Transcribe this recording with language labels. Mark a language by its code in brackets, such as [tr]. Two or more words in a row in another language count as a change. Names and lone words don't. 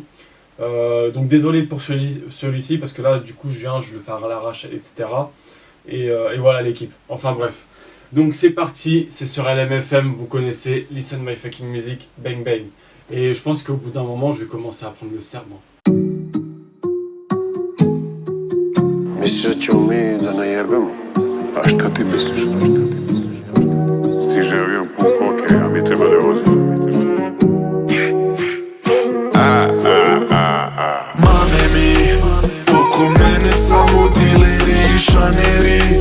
[fr] Donc désolé pour celui-ci, parce que là du coup je le fais à l'arrache, etc. Et voilà l'équipe. Enfin bref. Donc c'est parti, c'est sur LMFM, vous connaissez, [en] Listen My Fucking Music, bang bang. [fr] Et je pense qu'au bout d'un moment, je vais commencer à apprendre le serbe. [sr] Misliš da ćemo mi da najebemo? A šta ti misliš? Stiže avion pun koke, a mi treba da vozimo. Mame mi, oko mene samo dileri i šaneri.